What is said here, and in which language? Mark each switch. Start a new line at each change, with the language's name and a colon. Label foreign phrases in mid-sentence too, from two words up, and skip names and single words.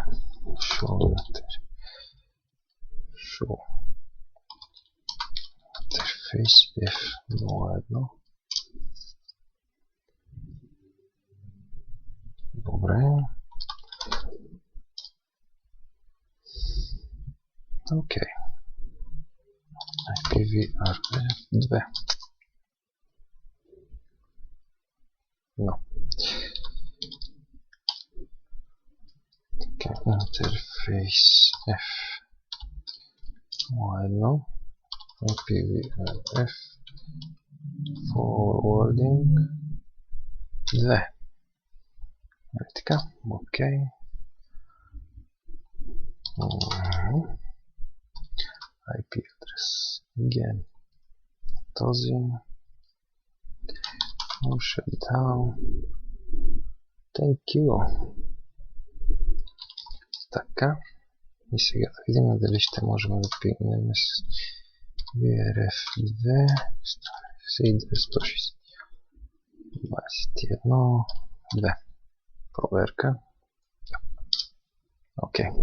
English: Show интерфейс F01.
Bulgarian: Добре.
English: Ok. IPv2. No. Okay. Interface F1 IPv4 forwarding 2.
Bulgarian: Ето така. Ok. IP адрес.
English: Again. Този. Shutdown. Thank you.
Bulgarian: Така. И сега да видим дали ще можем да пигнем с VRF2 121 2. Проверка. Окей.